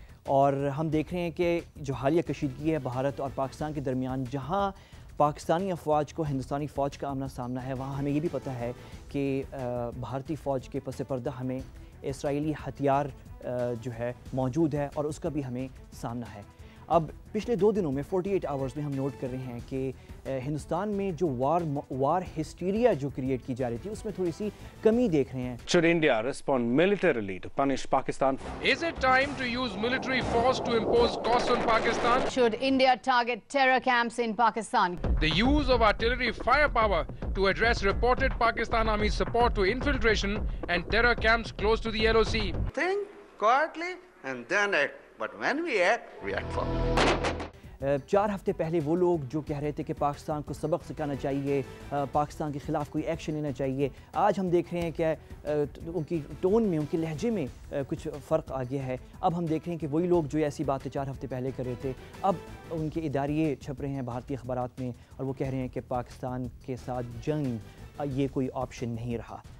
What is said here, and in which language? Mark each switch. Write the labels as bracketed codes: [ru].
[ur] اور ہم دیکھ رہے ہیں کہ جو حالیہ کشیدگی ہے بھارت اور پاکستان کے درمیان، جہاں پاکستانی افواج کو ہندوستانی فوج کا آمنا سامنا ہے، وہاں ہمیں یہ بھی پتہ ہے کہ بھارتی فوج کے پس پردہ ہمیں اسرائیلی ہتھیار جو ہے موجود ہے، اور اس کا بھی ہمیں سامنا ہے۔ اب پچھلے 2 دنوں میں 48 آورز میں ہم نوٹ کر رہے ہیں کہ ہندوستان میں جو وار ہسٹیریا جو کریٹ کی جا رہی تھی، اس میں تھوڑی سی کمی دیکھ رہے ہیں۔ [en] Should India respond militarily to punish Pakistan? Is it time to use military force to impose costs on Pakistan? Should India target terror camps in Pakistan? The use of artillery firepower to address reported Pakistan Army support to infiltration and terror camps close to the LOC. Think quietly and then act. But when we act firmly. [ur] 4 ہفتے پہلے وہ لوگ جو کہہ رہے تھے کہ پاکستان کو سبق سکھانا چاہیے، پاکستان کے خلاف کوئی ایکشن لینا چاہیے، آج ہم دیکھ رہے ہیں کہ ان کی ٹون میں، ان کے لہجے میں کچھ فرق آ گیا ہے۔ اب ہم دیکھ رہے ہیں کہ وہی لوگ جو ایسی باتیں 4 ہفتے پہلے کر رہے تھے، اب ان کے اداریے چھپ رہے ہیں بھارتی اخبارات میں، اور وہ کہہ رہے ہیں کہ پاکستان کے ساتھ جنگ یہ کوئی آپشن نہیں رہا۔